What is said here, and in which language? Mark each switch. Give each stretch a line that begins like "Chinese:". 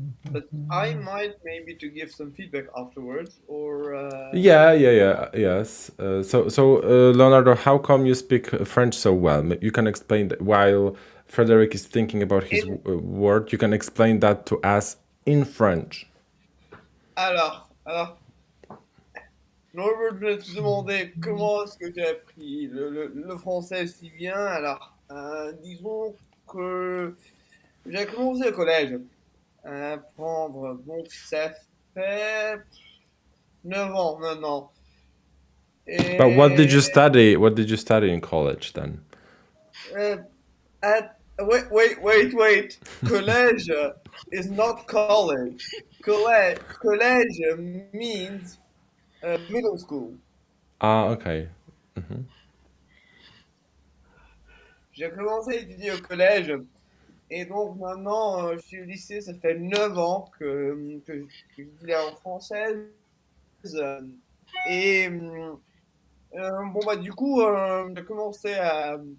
English: But I might maybe to give some feedback afterwards, or Yes. So Leonardo, how come you speak French so well? You can explain that while Frederick is thinking about his word. You can explain that to us in French.
French: Alors, Norbert, je vais te demander comment est-ce que tu as appris le français si bien. Alors, disons que j'ai commencé au collège à apprendre, donc ça fait 9 ans maintenant. Et,
English: But what did you study? What did you study in college then? Wait. College is not college. College means middle school. Ah, okay.
French: J'ai commencé à étudier au collège et donc maintenant je suis au lycée, ça fait 9 ans que je suis là en française. Et bon bah du coup j'ai commencé à...